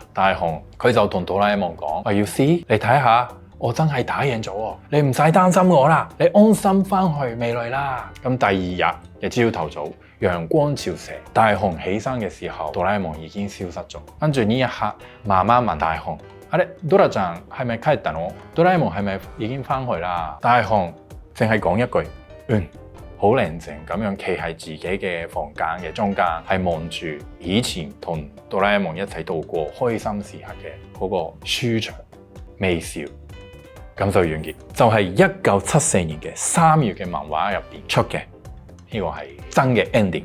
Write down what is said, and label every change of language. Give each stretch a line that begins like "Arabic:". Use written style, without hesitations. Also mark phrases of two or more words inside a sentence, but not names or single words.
Cantonese: 大雄佢就同哆啦 A 夢講：我要試，你睇下。我真係打贏咗喎，你唔使擔心我啦，你安心返去未來啦。咁第二日嘅朝頭早，陽光照射，大雄起身嘅時候，哆啦 A 夢已經消失咗。跟住呢一刻，媽媽問大雄：
Japanese: 啊れ，ドラちゃん
Cantonese: 係咪
Japanese: 帰ったの？
Cantonese: 哆啦 A 夢係咪已經返去啦？大雄淨係講一句：好寧靜咁樣企喺自己嘅房間嘅中間，係望住以前同哆啦 A 夢一齊度過開心時刻嘅嗰個舒暢微笑。咁就完結，就係1974年嘅3月嘅漫畫入邊出嘅，呢個係真嘅 ending。